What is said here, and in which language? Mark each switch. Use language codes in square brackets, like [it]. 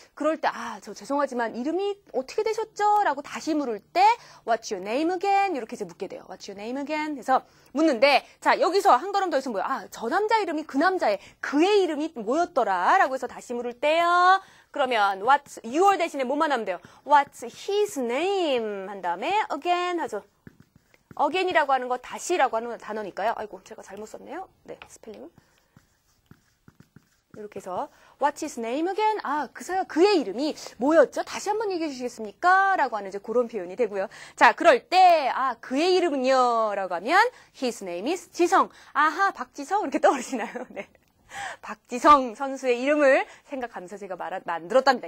[ko] 그럴 때 저 죄송하지만 이름이 어떻게 되셨죠? 라고 다시 물을 때 [en] What's your name again? [ko] 이렇게 이제 묻게 돼요. [en] What's your name again? [ko] 해서 묻는데 자, 여기서 한 걸음 더 있으면 뭐야? 저 남자 이름이 그 남자의 그의 이름이 뭐였더라? 라고 해서 다시 물을 때요. 그러면 what's your 대신에 뭐만 하면 돼요? [en] What's his name [ko] 한 다음에 [en] again [ko] 하죠. again이라고 하는 거 다시라고 하는 단어니까요. 아이고 제가 잘못 썼네요. 네, 스펠링을. 이렇게 해서 [en] What's his name again? [ko] 그의 이름이 뭐였죠? 다시 한번 얘기해 주시겠습니까? 라고 하는 이제 그런 표현이 되고요. 자, 그럴 때 그의 이름은요? 라고 하면 [en] His name is [ko] 지성. 박지성? 이렇게 떠오르시나요? 네. 박지성 선수의 이름을 생각하면서 제가 만들었답니다.